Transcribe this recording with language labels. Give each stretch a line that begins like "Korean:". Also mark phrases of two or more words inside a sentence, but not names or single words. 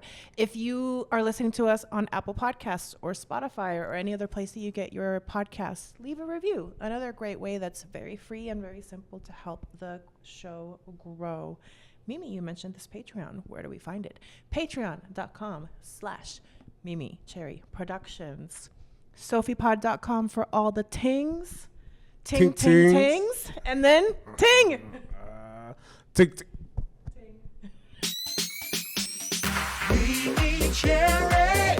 English: If you are listening to us on Apple Podcasts or Spotify or any other place that you get your podcasts, leave a review. Another great way that's very free and very simple to help the show grow. Mimi, you mentioned this Patreon. Where do we find it? Patreon.com/MeMeCherry Productions. SophiePod.com for all the tings. Ting, ting, tings. And then ting. Ting, ting. MeMeCherry.